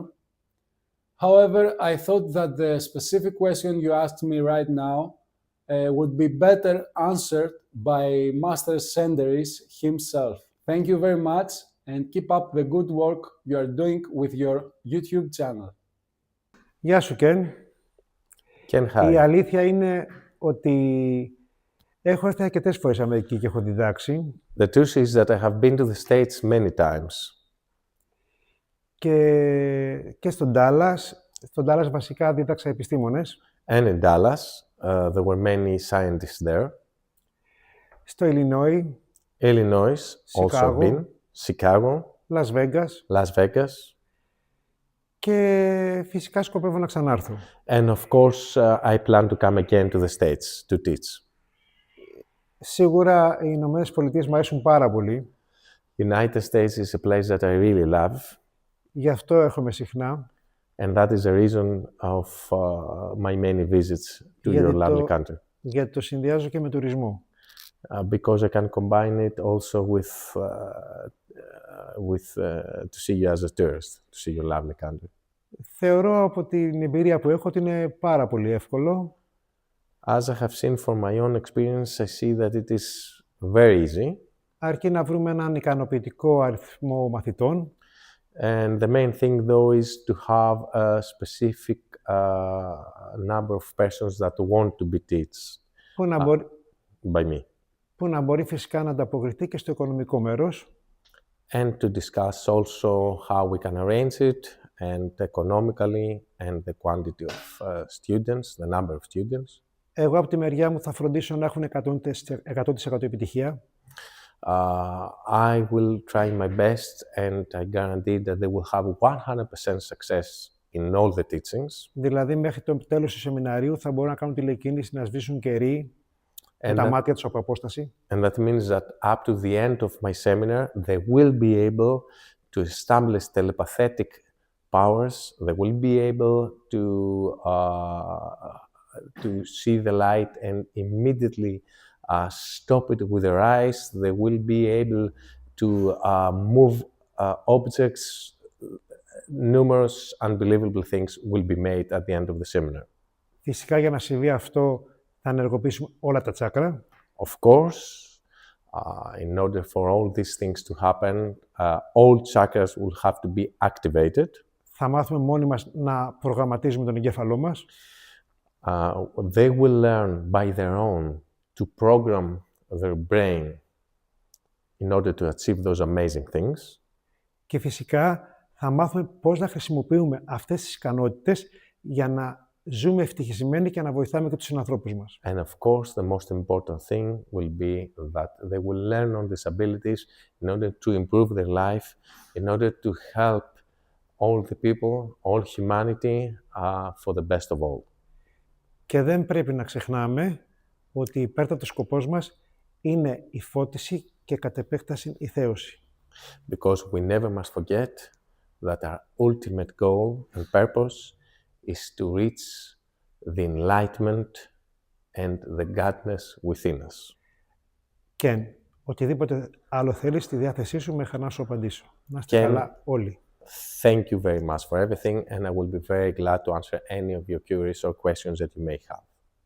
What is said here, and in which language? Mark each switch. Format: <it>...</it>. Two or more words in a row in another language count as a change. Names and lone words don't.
<en>However, I thought that the specific question you asked me right now would be better answered by Master Senteris himself. Thank you very much and keep up the good work you are doing with your YouTube channel.</en> <el>Γεια σου, Ken.</el> <en>Ken, hi.</en> <el>Η αλήθεια είναι ότι έχω έρθει αρκετές φορές Αμερική και έχω διδάξει.</el> <en>The truth is that I have been to the States many times.</en> <el>Και στον Dallas. Στον Dallas βασικά δίδαξα επιστήμονες.</el> <en>And in Dallas, there were many scientists there.</en> <el>Στο Illinois,</el> <en>Also been. Chicago, Las Vegas. Las Vegas.</en> <el>Και φυσικά σκοπεύω να ξανάρθω.</el> <en>And of course, I plan to come again to the States to teach.</en> <el>Σίγουρα οι Ηνωμένες Πολιτείες μου αρέσουν πάρα πολύ.</el> <en>United States is a place that I really love.</en> <el>Γι' αυτό έρχομαι συχνά.</el> <en>And that is the reason of my many visits to your lovely country.</en> <el>Γιατί το συνδυάζω και με τουρισμό.</el> <en>Because I can combine it also to see you as a tourist, to see your lovely country.</en> <el>Θεωρώ από την εμπειρία που έχω ότι είναι πάρα πολύ εύκολο.</el> <en>As I have seen from my own experience, I see that it is very easy.</en> <el>Αρκεί να βρούμε έναν ικανοποιητικό αριθμό μαθητών.</el> <en>And the main thing, though, is to have a specific number of persons that want to be taught by me.</en> <el>Που να μπορεί φυσικά να ανταποκριθεί και στο οικονομικό μέρος.</el> <en>And to discuss also how we can arrange it, and economically, and the quantity of students, the number of students.</en> <el>Εγώ από τη μεριά μου θα φροντίσω να έχουν 100% επιτυχία.</el> <en>I will try my best and I guarantee that they will have 100% success in all the teachings.</en> <el>Δηλαδή, μέχρι το τέλος του σεμιναρίου θα μπορούν να κάνουν τηλεκίνηση, να σβήσουν κερί με τα μάτια τους από απόσταση.</el> <en>And that means that up to the end of my seminar, they will be able to establish telepathetic powers. They will be able to see the light and immediately stop it with their eyes. They will be able to move objects. Numerous unbelievable things will be made at the end of the seminar.</en> <el>Φυσικά, για να συμβεί αυτό, θα ενεργοποιήσουμε όλα τα τσάκρα.</el> <en>Of course, in order for all these things to happen, all chakras will have to be activated.</en> <el>Θα μάθουμε μόνοι μας να προγραμματίζουμε τον εγκέφαλό μας.</el> <en>They will learn by their own to program their brain in order to achieve those amazing things.</en> <el>Και φυσικά θα μάθουμε πώς να χρησιμοποιούμε αυτές τις ικανότητες για να ζούμε ευτυχισμένοι και να βοηθάμε και τους συνανθρώπους μας.</el> <en>And of course, the most important thing will be that they will learn on these abilities in order to improve their life, in order to help all the people, all humanity, for the best of all.</en> <el>Και δεν πρέπει να ξεχνάμε ότι υπέρτατος σκοπός μας είναι η φώτιση και κατ' επέκταση η θέωση.</el> <en>Because we never must forget that our ultimate goal and purpose is to reach the enlightenment and the godness within us.</en> <el>Ken, οτιδήποτε άλλο θέλεις στη διάθεσή σου, με χαρά να σου απαντήσω. Να είστε καλά όλοι.</el> <en>Thank you very much for everything, and I will be very glad to answer any of your queries or questions that you may have.</en>